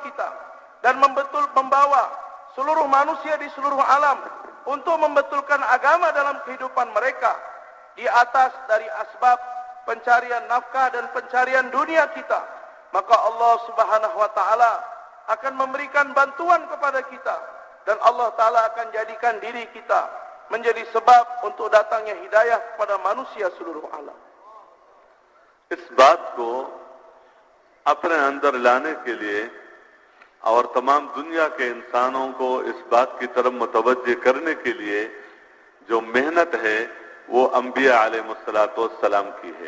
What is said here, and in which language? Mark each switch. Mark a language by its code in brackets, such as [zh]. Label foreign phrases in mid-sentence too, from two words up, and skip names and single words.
[ms] kita dan membawa seluruh manusia di seluruh alam untuk membetulkan agama dalam kehidupan mereka di atas dari asbab pencarian nafkah dan pencarian dunia kita, maka Allah [ar] Subhanahu wa taala [ms] akan memberikan bantuan kepada kita dan Allah taala akan jadikan diri kita menjadi sebab untuk datangnya hidayah kepada manusia seluruh alam. [ur] اس بات کو اپنے اندر لانے کے لیے اور تمام دنیا کے انسانوں کو اس بات کی طرف متوجہ کرنے کے لیے جو محنت ہے وہ انبیاء علیہ السلام کی ہے.